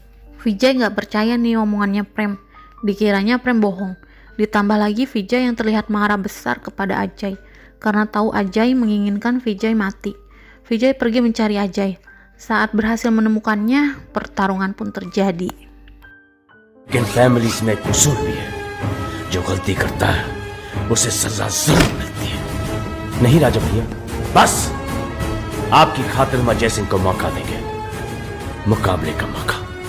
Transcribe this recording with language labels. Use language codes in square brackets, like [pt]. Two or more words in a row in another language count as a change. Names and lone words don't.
[id] Vijay gak percaya nih omongannya Prem, dikiranya Prem bohong. Ditambah lagi Vijay yang terlihat marah besar kepada Ajay, karena tahu Ajay menginginkan Vijay mati. Vijay pergi mencari Ajay. Saat berhasil menemukannya, pertarungan pun terjadi. [hi] families में कसूर भी है जो गलती करता है उसे सजा जरूर मिलती है नहीं राजा भैया बस आपकी खातिर मैं जय सिंह को मौका देंगे मुकाबले का मौका